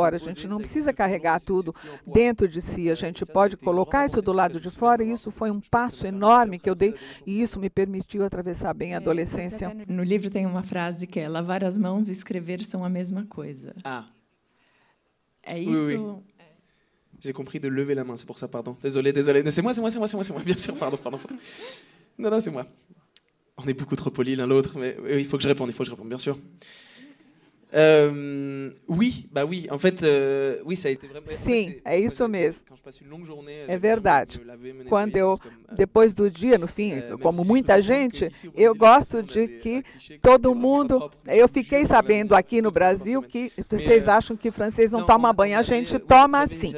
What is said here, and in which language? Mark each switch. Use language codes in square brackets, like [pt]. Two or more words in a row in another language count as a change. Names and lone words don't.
[pt] A gente não precisa carregar tudo dentro de si, a gente pode colocar isso do lado de fora e isso foi um passo enorme que eu dei e isso me permitiu atravessar bem a adolescência. No livro tem uma frase que é: lavar as mãos e escrever são a mesma coisa. É isso? [fr] Oui. J'ai compris de lever la main, c'est pour ça, pardon. Désolé. C'est moi, bien sûr, pardon. Non, c'est moi. On est beaucoup trop polis l'un l'autre, mais il faut que je réponde, bien sûr. Oui, en fait, oui, ça a été vraiment... [pt] Sim, é isso mesmo. É verdade. Quando eu, depois do dia, no fim, como muita gente, eu gosto de que todo mundo... Eu fiquei sabendo aqui no Brasil que vocês acham que francês não toma banho, a gente toma assim.